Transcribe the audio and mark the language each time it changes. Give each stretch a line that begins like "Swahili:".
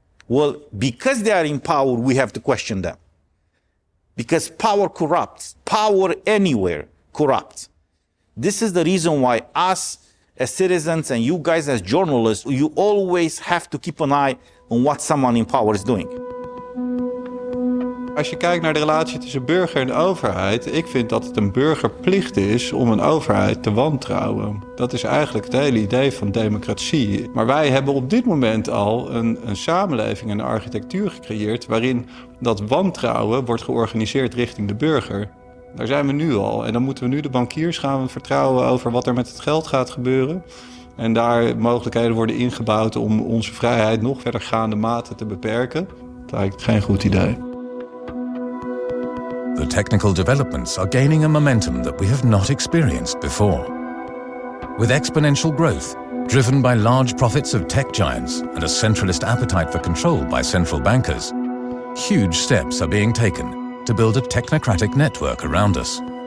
English: Well, because they are in power, we have to question them. Because power corrupts. Power anywhere corrupts. This is the reason why us as citizens and you guys as journalists, you always have to keep an eye on what someone in power is doing.
Dutch: Als je kijkt naar de relatie tussen burger en overheid, ik vind dat het een burgerplicht is om een overheid te wantrouwen. Dat is eigenlijk het hele idee van democratie. Maar wij hebben op dit moment al een samenleving en een architectuur gecreëerd waarin dat wantrouwen wordt georganiseerd richting de burger. Daar zijn we nu al. En dan moeten we nu de bankiers gaan vertrouwen over wat er met het geld gaat gebeuren. En daar mogelijkheden worden ingebouwd om onze vrijheid nog verdergaande mate te beperken. Dat lijkt me geen goed idee.
English: The technical developments are gaining a momentum that we have not experienced before. With exponential growth, driven by large profits of tech giants and a centralist appetite for control by central bankers, huge steps are being taken to build a technocratic network around us.